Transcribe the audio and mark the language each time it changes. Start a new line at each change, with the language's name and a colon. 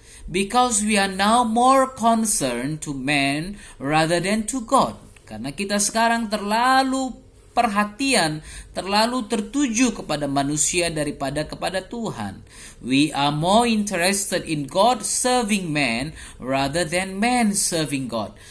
English: Because we are now more concerned to man rather than to God.
Indonesian: Karena kita sekarang terlalu perhatian, terlalu tertuju kepada manusia daripada kepada Tuhan.
English: We are more interested in God serving man rather than man serving God.